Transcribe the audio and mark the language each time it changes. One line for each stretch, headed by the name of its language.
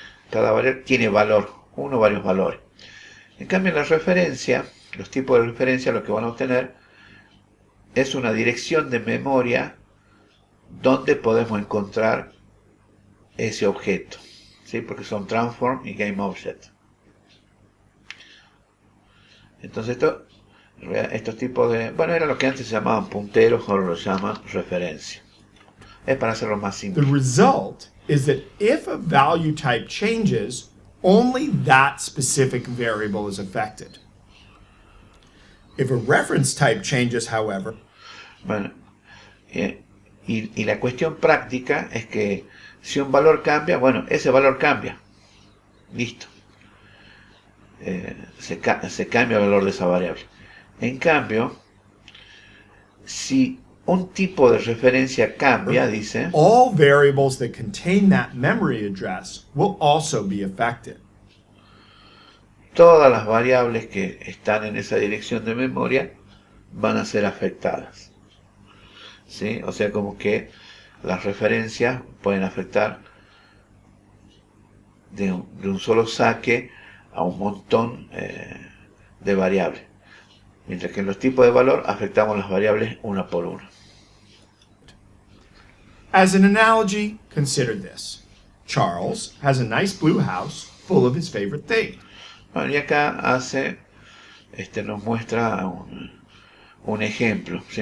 Spanish: Cada variable tiene valor, uno o varios valores. En cambio, en la referencia, los tipos de referencia lo que van a obtener es una dirección de memoria donde podemos encontrar ese objeto, ¿sí? Porque son transform y GameObject. Entonces estos tipos de, bueno, era lo que antes se llamaban punteros, ahora lo llaman referencia. Es para hacerlo más simple.
English: The result is that if a value type changes, only that specific variable is affected. If a reference type changes, however,
Spanish: bueno, y la cuestión práctica es que si un valor cambia, bueno, ese valor cambia. Listo. Se cambia el valor de esa variable. En cambio, si un tipo de referencia cambia, dice,
English: all variables that contain that memory address will also be affected.
Spanish: todas las variables que están en esa dirección de memoria van a ser afectadas. ¿Sí? O sea, como que las referencias pueden afectar de un solo saque a un montón de variables. Mientras que en los tipos de valor afectamos las variables una por una.
English: As an analogy, consider this. Charles has a nice blue house full of his favorite thing.
Spanish: Bueno, y acá nos muestra un ejemplo. ¿Sí?